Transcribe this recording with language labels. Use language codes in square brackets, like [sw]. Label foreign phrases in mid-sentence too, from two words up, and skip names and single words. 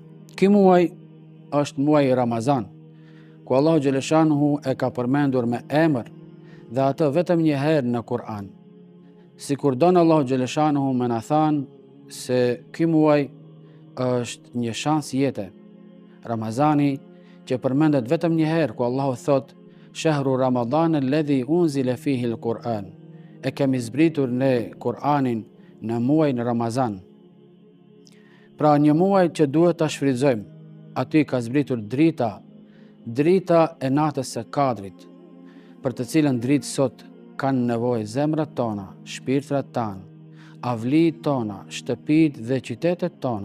[sq] Ky muaj është muaj i Ramazan, ku Allahu xhaleshanuhu e ka përmendur me emër dhe atë vetëm një herë në Kur'an. Sikur don Allahu xhaleshanuhu me na thanë se ky muaj është një shans jete. Ramazani që përmendet vetëm një herë, ku Allahu thot: [ar] "Shahru Ramadan alladhi unzila fihi al-Qur'an." [sq] E kemi zbritur ne Kur'anin në muajin Ramazan. Pra një muaj që duhet ta shfrytëzojmë. Aty ka zbritur drita e natës së Kadrit, për të cilën dritë sot kanë nevojë zemrat tona, shpirtrat tanë, avlitë tona, shtëpitë dhe qytetet tona.